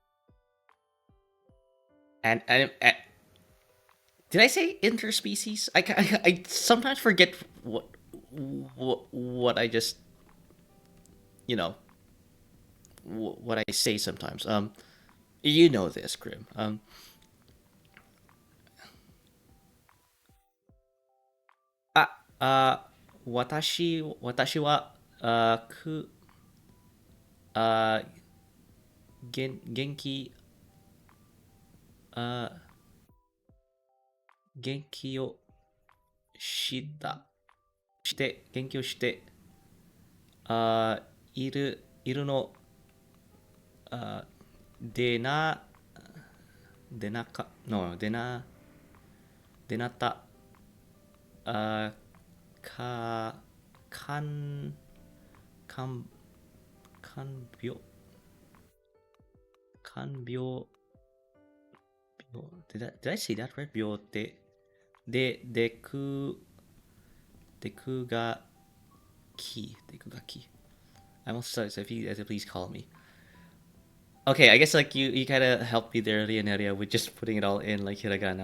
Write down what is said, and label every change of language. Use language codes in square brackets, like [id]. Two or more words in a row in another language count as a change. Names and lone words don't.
[en] And did I say interspecies? I sometimes forget what I just you know what I say sometimes. You know this, Grim. [ja] あ、私は く えー 元気 えー 元気を した して 元気を して iru no de na de na ka no de na ta ka kan kan kan byo kan byo [en] did I say that right? Byo de deku ga deku ga ki. I'm also sorry, so if you please call me. Okay, I guess like you kind of helped me there, Leonaria, with just putting it all in like hiragana.